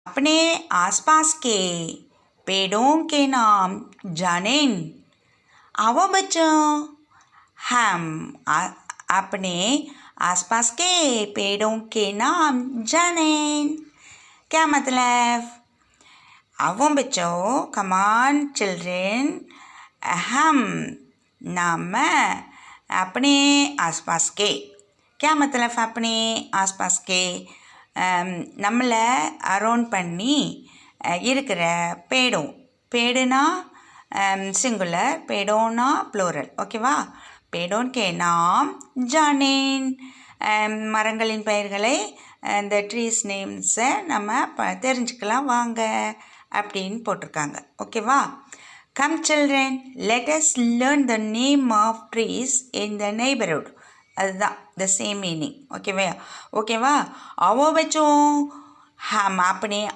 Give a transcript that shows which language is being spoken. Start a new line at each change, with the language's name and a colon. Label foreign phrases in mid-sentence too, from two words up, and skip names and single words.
Hindi: अपने आसपास के पेड़ों के नाम जानें। आओ बच्चों, हम अपने आसपास के पेड़ों के नाम जानें। क्या मतलब? आओ बच्चों,
English: come on children,
Hindi: हम नाम अपने आसपास के, क्या मतलब अपने आसपास के,
Tamil: நம்மளை அரௌண்ட் பண்ணி இருக்கிற பேடும், பேடுனா சிங்குலர், பேடோனா ப்ளூரல், ஓகேவா?
Hindi: पेड़ों के नाम जानें.
Tamil: மரங்களின் பெயர்களை, இந்த
English: trees names
Tamil: நம்ம தெரிஞ்சுக்கலாம் வாங்க அப்படின்னு போட்டிருக்காங்க, ஓகேவா?
English: Come children, let us learn the name of trees in the neighbourhood.
Tamil: அதுதான்
English: the same meaning,
Tamil: ஓகேவா?
Hindi: आओ बच्चों, हम अपने